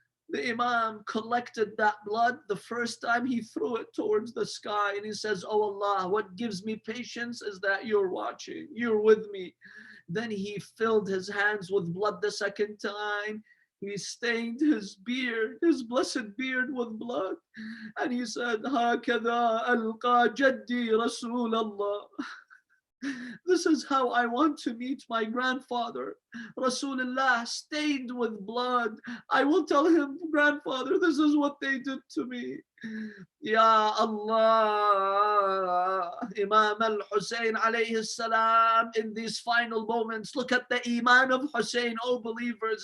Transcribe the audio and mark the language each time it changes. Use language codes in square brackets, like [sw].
[en] The Imam collected that blood. The first time he threw it towards the sky, and he says, oh Allah, what gives me patience is that you're watching, you're with me. Then he filled his hands with blood the second time. He stained his beard, his blessed beard, with blood. And he said, [ar] هَكَذَا أَلْقَى جَدِّي رَسُولَ اللَّهِ. [en] This is how I want to meet my grandfather, Rasulullah, stained with blood. I will tell him, grandfather, this is what they did to me. Ya Allah, Imam al-Hussein alayhi salam, in these final moments, look at the iman of Hussein, oh believers.